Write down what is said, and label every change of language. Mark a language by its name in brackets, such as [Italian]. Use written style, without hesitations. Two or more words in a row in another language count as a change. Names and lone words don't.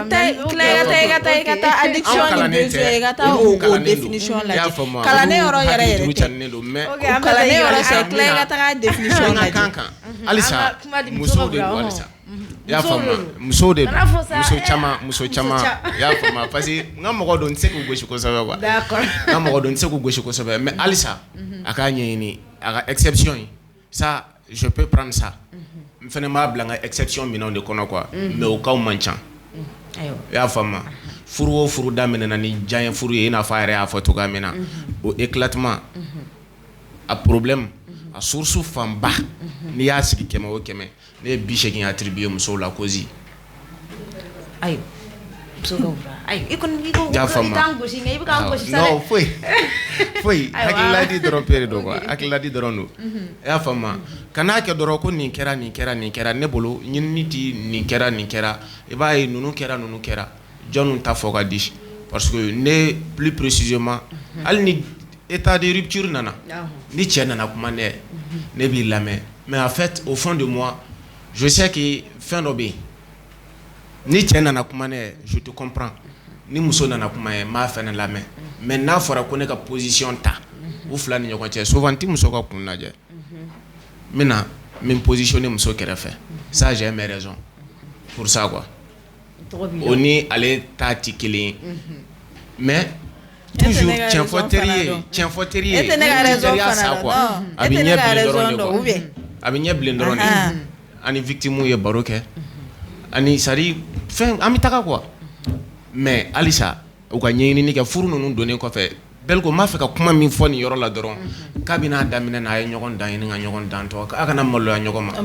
[Bambara] i ka taa addiction ni besoin i ka taa o définition lajɛ kalanden yɔrɔ yɛrɛ tɛ kalanden yɔrɔ [French] c'est clair [Bambara] i ka taa définition lajɛ halisa musow de don halisa i y'a faamu musow de don muso caman i y'a faamu [French] parce que [Bambara] n ka mɔgɔ don n tɛ se k'u gosi kosɛbɛ quoi n ka mɔgɔ don n tɛ se k'u gosi kosɛbɛ mais halisa a k'a ɲɛɲini a ka exception ye [French] ça je peux prendre ça [Bambara] n fana m'a bila n ka exception minɛnw de kɔnɔ quoi mais o cas man ca i y'a faamu furu o furu daminɛna ni diɲɛ furu ye i n'a fɔ a yɛrɛ y'a fɔ cogoya min na o éclatement a problème a source fanba n'i y'a sigi 100 o 100 ne ye 80 attribuer musow la cause ayi muso ka wura ayi i t'an gosi nka i bɛ k'an gosi sa dɛ non foyi hakililadi dɔrɔn pere don quoi hakililadi dɔrɔn don i y'a faamu kan'a kɛ dɔrɔn ko nin kɛra ne bolo ɲinini ti nin kɛra i b'a ye ninnu kɛra jɔnw ta fɔ ka di [French] parce que [Bambara] ne [French] plus précisément [Bambara] hali ni [French] état de rupture [Bambara] nana ni cɛ nana kuma ne b'i lamɛn [French] mais en fait au fond de moi je sais que [Bambara] fɛn dɔ bɛ yen ni cɛ nana kuma ne [French] je te comprends [Bambara] ni muso nana kuma ye m'a fɛnɛ lamɛn mais n'a fɔra ko ne ka position ta u fila ni ɲɔgɔn cɛ souvent ti muso ka kun lajɛ n bɛna min positionner muso kɛrɛfɛ [French] ça j'ai mes raisons pour ça [Bambara] quoi o ni ale ta ti kelen ye [French] mais toujours [Bambara] tiɲɛfɔ teri ye e tɛ ne ka raison fana quoi a bɛ ɲɛ bilen dɔrɔn de quoi a bɛ ɲɛ bilen dɔrɔn de ani victime ye baro kɛ ani sari fɛn an bɛ taga [French] quoi mais [Bambara] halisa u ka ɲɛɲinini kɛ furu ninnu donnen kɔfɛ Belko m'a fɛ ka kuma min fɔ nin yɔrɔ la dɔrɔn k'a bɛna daminɛ n'a ye ɲɔgɔn dan ɲini ka ɲɔgɔn dan tɔ a kana maloya ɲɔgɔn ma